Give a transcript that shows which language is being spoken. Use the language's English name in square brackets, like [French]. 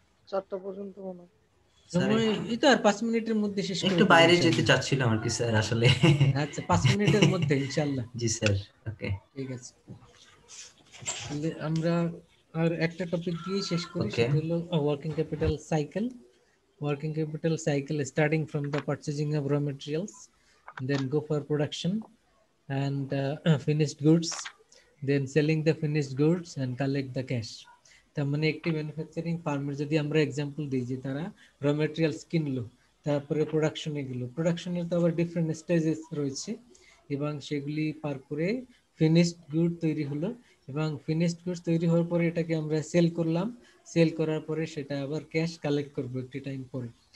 [Bangla] 4টা পর্যন্ত মনে হয়। সময় এই তো আর 5 মিনিটের মধ্যে শেষ করে একটু দেব বাইরে যেতে ইনশাআল্লাহ। চাচ্ছিলাম আর কি স্যার আসলে। আচ্ছা, 5 মিনিটের মধ্যে ইনশাআল্লাহ। জি স্যার, ওকে। ঠিক আছে, তাহলে আমরা আর একটা টপিক দিয়ে শেষ করি, [English] Okay. [Bangla] সেটা হলো working capital cycle. [English] Working capital cycle starting from the purchasing of raw materials, then go for production and finished goods, then selling the finished goods and collect the cash. [Bangla] তার মানে একটি manufacturing ফার্মের যদি আমরা example দিই যে তারা raw materials কিনলো, তারপরে প্রোডাকশনে গেল, প্রোডাকশনের তো আবার ডিফারেন্ট স্টেজেস রয়েছে, এবং সেগুলি পার করে ফিনিশড গুড তৈরি হলো, এবং ফিনিশড গুডস তৈরি হওয়ার পরে এটাকে আমরা সেল করলাম, সেল করার পরে সেটা আবার ক্যাশ কালেক্ট করবো একটি টাইম পরে।